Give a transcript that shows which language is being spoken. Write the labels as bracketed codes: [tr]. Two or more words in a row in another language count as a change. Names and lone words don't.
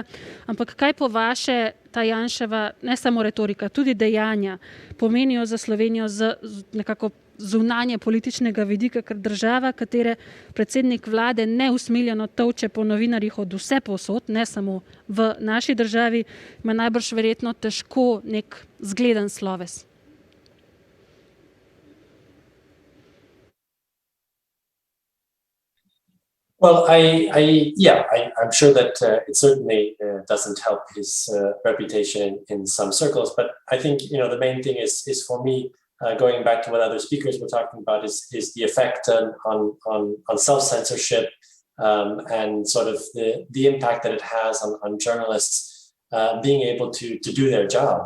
[sl] Ampak kaj po vaše ta Janševa, ne samo retorika, tudi dejanja pomenijo za Slovenijo z nekako zunanje političnega vidika, ker država, katere predsednik vlade neusmiljeno tolče po novinarjih od vse povsod, ne samo v naši državi, ima najbrž verjetno težko nek zgleden sloves. [en] Well, I'm sure that it certainly doesn't help his reputation in some circles, but I think, the main thing is for me, going back to what other speakers were talking about, is the effect on self-censorship and sort of the impact that it has on journalists being able to do their jobs.